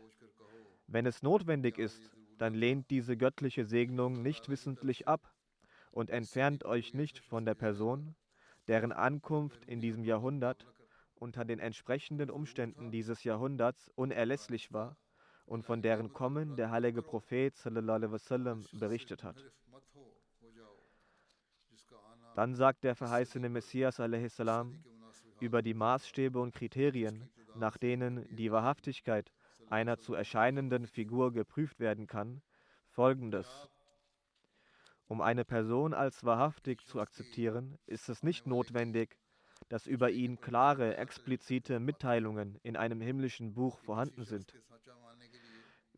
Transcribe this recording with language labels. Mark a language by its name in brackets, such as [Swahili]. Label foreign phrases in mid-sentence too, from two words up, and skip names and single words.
[German] Wenn es notwendig ist, dann lehnt diese göttliche Segnung nicht wissentlich ab und entfernt euch nicht von der Person, deren Ankunft in diesem Jahrhundert unter den entsprechenden Umständen dieses Jahrhunderts unerlässlich war und von deren Kommen der heilige Prophet [Arabic] صلى الله عليه وسلم [German] berichtet hat. Dann sagt der verheißene Messias a.s. über die Maßstäbe und Kriterien, nach denen die Wahrhaftigkeit einer zu erscheinenden Figur geprüft werden kann, Folgendes: Um eine Person als wahrhaftig zu akzeptieren, ist es nicht notwendig, dass über ihn klare, explizite Mitteilungen in einem himmlischen Buch vorhanden sind.